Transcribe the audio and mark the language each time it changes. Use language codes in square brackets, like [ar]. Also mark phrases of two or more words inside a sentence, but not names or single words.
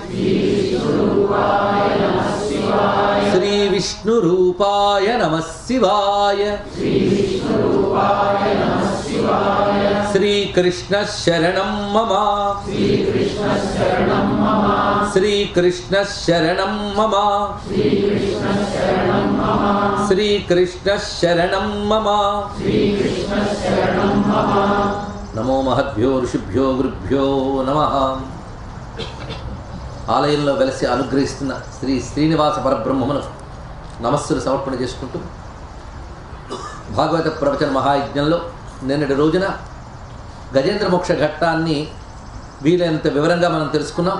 [sa] श्री विष्णुरूपाय नमः शिवाय श्री कृष्ण शरणं मम श्री कृष्ण शरणं मम श्री कृष्ण शरणं मम श्री कृष्ण शरणं मम श्री कृष्ण शरणं मम श्री कृष्ण शरणं मम नमो महद्भ्यो ऋषिभ्यो गुरुभ्यो नमः [te] ఆలయంలో వెలసి అనుగ్రహిస్తున్న శ్రీ శ్రీనివాస పరబ్రహ్మమును నమస్సులు సమర్పణ చేసుకుంటూ భాగవత ప్రవచన మహాయజ్ఞంలో నిన్నటి రోజున గజేంద్ర మోక్ష ఘట్టాన్ని వీలైనంత వివరంగా మనం తెలుసుకున్నాం.